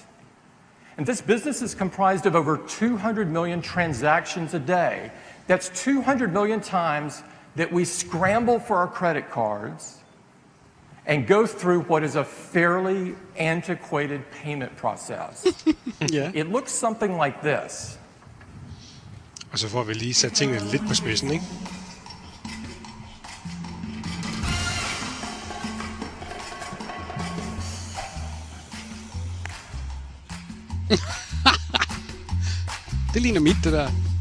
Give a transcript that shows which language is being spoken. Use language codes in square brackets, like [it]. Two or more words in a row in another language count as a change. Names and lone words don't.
[en] And this business is comprised of over 200 million transactions a day. That's 200 million times that we scramble for our credit cards and go through what is a fairly antiquated payment process. [da] Ja. [en] It looks something like this. [da] Og så får vi lige sat tingene lidt på spidsen, ikke? Det ligner mit, det der.